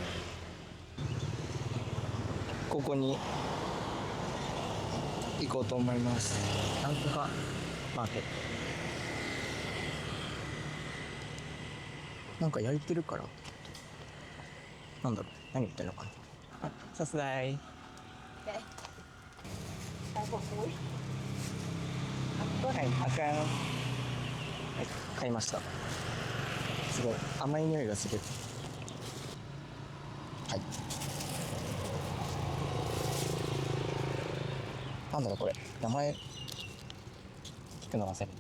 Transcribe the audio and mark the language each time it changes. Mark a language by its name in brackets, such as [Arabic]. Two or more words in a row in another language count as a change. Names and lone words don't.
[Japanese] ここに行こうと思います。なんとかマーケット。なんか焼いてるから、なんだろう、何言ってんのかな。あ、さすがい。 [Vietnamese] Đây. Đây một túi. [Japanese] はい、赤山、はい、買いました。すごい甘い匂いがする。はい。なんだろうこれ、名前聞くの忘れた。